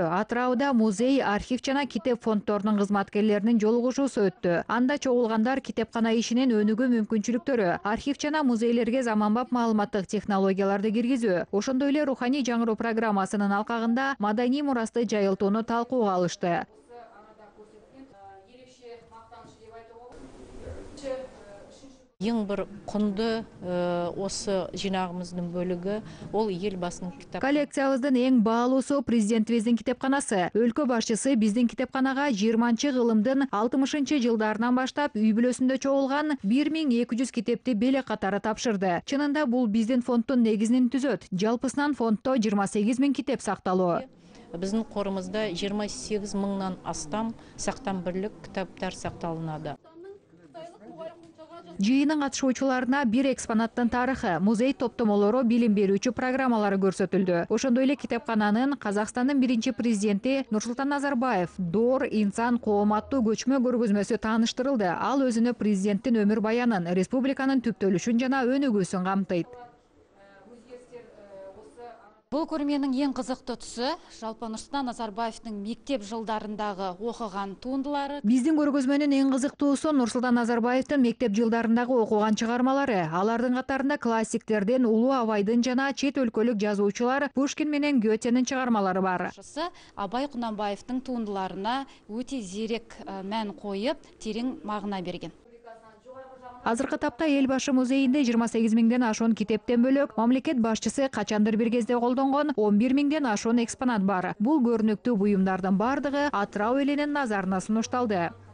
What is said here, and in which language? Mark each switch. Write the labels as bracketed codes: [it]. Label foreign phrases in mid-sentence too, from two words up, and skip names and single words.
[ky] Атырауда музей, архив жана китеп фонддорунун кызматкерлеринин жолугушуусу өттү. Анда чогулгандар китепкана ишинин өнүгүү мүмкүнчүлүктөрү, архив жана музейлерге заманбап маалыматтык технологияларды киргизүү, ошондой эле руханий жаңыруу программасынын алкагында маданий мурасты жайылтууну талкууга алышты. [kk] Ең бір құнды осы жинағымыздың бөлігі ол елбасының кітап. [ky] Коллекциябыздын эң баалуусу президентибиздин китепканасы. Өлкө башчысы биздин китепканага 20-чы кылымдын 60-чы жылдарынан баштап үй бүлөсүндө чогулган 1200 китепти белек катары тапшырды. Чынында бул биздин фонддун негизин түзөт. Жалпысынан фонддо 28 000 китеп сакталуу. [kk] Біздің қорымызда 28 000-нан астам сақтан бірлік кітаптар сақталынады. [ky] Жыйынын катышуучуларына бир экспонаттын тарыхы, музей топтомолору, билим берүүчү программалары көрсөтүлдү. Ошондой эле китепкананын Казакстандын биринчи президенти Нурсултан Назарбаев «Доор, инсан, коом» аттуу көчмө көргөзмөсү тааныштырылды. Ал өзүнө президенттин өмүр баянын, республиканын түптөлүшүн жана өнүгүүсүн камтыйт. [kk] Бұл көрменің ең қызықты тұсы жалпы Нурсултан Назарбаевтың мектеп жылдарындағы оқыған туындылары. [ky] Биздин көргөзмөнүн эң кызыктуусу Нурсултан Назарбаевтын мектеп жылдарындагы окуган чыгармалары. Алардын катарында классиктерден Улуу Абайдын жана чет өлкөлүк жазуучулар Пушкин менен Гетенин чыгармалары бар. [kk] Абай Кунанбаевтың туындыларына өте зерек мән коюп, терең мағына берген. [ky] Азыркы тапта эл башы музейинде 28 000ден ашуун китептен бөлөк мамлекет башчысы качандыр бир кезде колдонгон 11 000ден ашуун экспонат бар. Бул көрүнүктүү буюмдардын бардыгы Атырау элинин назарына сунушталды.